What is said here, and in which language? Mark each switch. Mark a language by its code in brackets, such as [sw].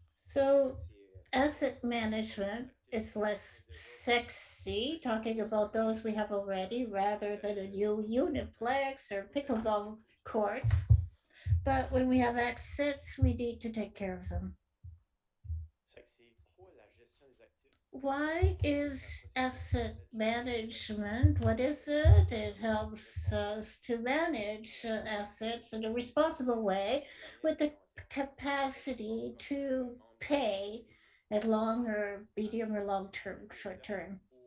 [en] So, asset management, it's less sexy talking about those we have already rather than a new uniplex or pickleball courts. But when we have assets, we need to take care of them. [fr] C'est quoi la gestion des actifs? [en] Why is asset management? What is it? It helps us to manage assets in a responsible way with the capacity to pay at long or medium or long term, short term.